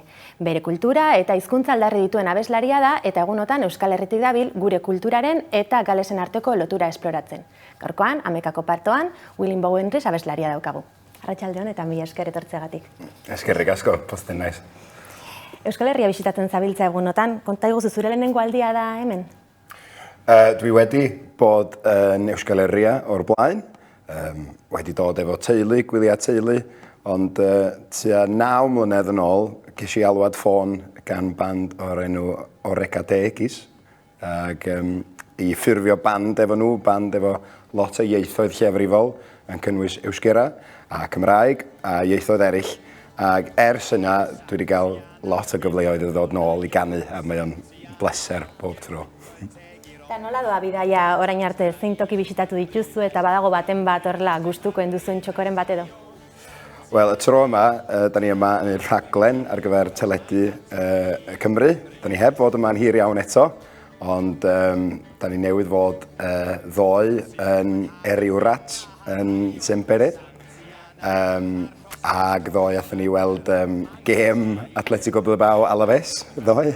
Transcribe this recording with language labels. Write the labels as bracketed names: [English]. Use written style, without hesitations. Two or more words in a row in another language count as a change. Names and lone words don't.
[Basque] Bere kultura eta hizkuntza aldarri dituen abeslaria da eta egunotan Euskal Herritik dabil gure kulturaren eta galesen arteko lotura esploratzen. Gaurkoan, Hamaikako partoan, Will Bowen abeslaria daukagu. Arratsalde on eta mila esker etortzeagatik. Eskerrik asko, pozten naiz. Euskal Herria bisitatzen zabiltza egunotan, konta iguzu zure lehenengo aldia da hemen? [Welsh] Dwi wedi bod yn Euskal Herria o'r blaen, wedi dod efo teulu, gwyliau teulu, ond tua 9 mlynedd yn ôl, ges I alwad ffôn gan band o'r enw Oreka Degis, ac I ffurfio band efo nhw, band efo lot o ieithoedd llefrifol, yn cynnwys Euskera a Cymraeg a ieithoedd eraill. Ac ers yna, dwi wedi cael lot o gyfleoedd i ddod nôl I ganu, a mae o'n bleser bob tro. [Basque] Eta nola doa bidaia orain arte, zein toki bisitatu dituzu eta badago baten bat horrela gustukoen duzuen txokoren bat edo? [Welsh] Wel, y tro yma, da ni yma yn y rhaglen ar gyfer teledu Cymru. Da ni heb fod yma'n hir iawn eto, ond da ni newydd fod ddoe yn Eriwrat yn Sempere. Ac ddoe athyn ni weld gêm Atletico Bilbao Alaves ddoe.